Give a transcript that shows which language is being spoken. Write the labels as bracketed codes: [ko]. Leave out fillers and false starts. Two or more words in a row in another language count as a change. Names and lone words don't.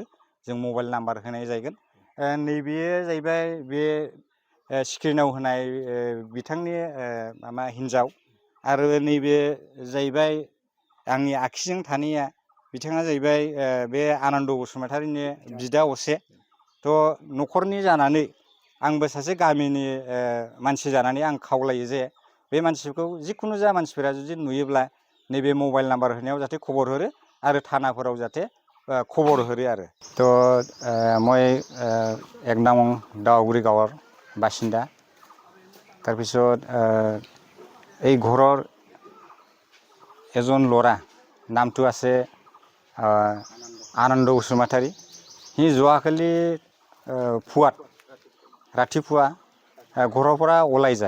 [brx] जों मबाइल नाम्बार होनाय जागोन। नैबेयो जाहैबाय बे स्क्रिनाव होनाय बिथांनि माबा हिन्जाव आरो नैबे जाहैबाय आंनि आखिजों थानाया बिथाङा जाहैबाय बे आनन्द बसुमतारीनि बिदा असे। न'खरनि जानानै आंबो सासे गामिनि मानसि जानानै आं खावलायो जे बे मानसिखौ जिखुनु जा मानसिफोरा जुदि नुयोब्ला नैबे मबाइल नाम्बार होनायाव जाहाथे खबर हरो आरो थानाफोराव जाहाथे खबर हरो आरो। [as] মই 1 নং দাৱাগুৰি গাঁৱৰ বাসিন্দা। তাৰপিছত এই ঘৰৰ এজন ল'ৰা নামটো আছে আনন্দ বসুমতাৰী। সি যোৱাকালি পুৱাত ৰাতিপুৱা ঘৰৰ পৰা ওলাই যায়।